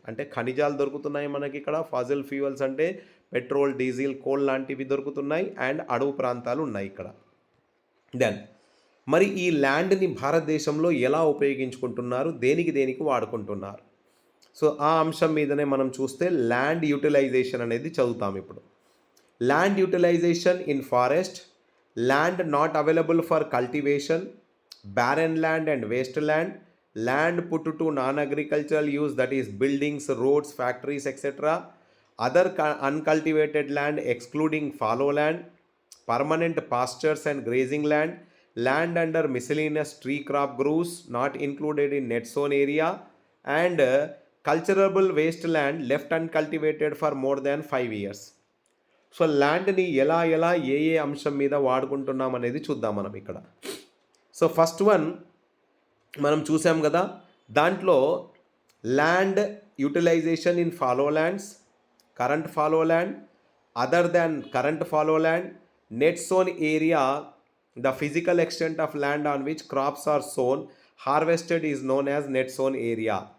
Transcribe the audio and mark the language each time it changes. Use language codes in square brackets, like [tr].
[te] అంటే ఖనిజాలు దొరుకుతున్నాయి మనకి ఇక్కడ. ఫాసిల్ ఫ్యూయల్స్ అంటే పెట్రోల్, డీజిల్, కోల్ లాంటివి దొరుకుతున్నాయి. అండ్ అడవు ప్రాంతాలు ఉన్నాయి ఇక్కడ. దెన్ మరి ఈ ల్యాండ్ని భారతదేశంలో ఎలా ఉపయోగించుకుంటున్నారు, దేనికి వాడుకుంటున్నారు. సో ఆ అంశం మీదనే మనం చూస్తే ల్యాండ్ యూటిలైజేషన్ అనేది చదువుతాం ఇప్పుడు. [en] Land utilisation in forest, land not available for cultivation, barren land and wasteland, land put to non-agricultural use, that is buildings, roads, factories, etc. Other uncultivated land excluding fallow land, permanent pastures and grazing land, land under miscellaneous tree crop groups not included in net zone area, and cultivable wasteland left uncultivated for more than 5 years. [te] So ల్యాండ్ని ఎలా ఏ అంశం మీద వాడుకుంటున్నాం అనేది చూద్దాం మనం ఇక్కడ. [en] so first one [te] మనం చూసాం కదా, దాంట్లో [en] Land utilisation in fallow lands, current fallow land, other than current fallow land, net sown area, the physical extent of land on which crops are sown harvested is known as net sown area.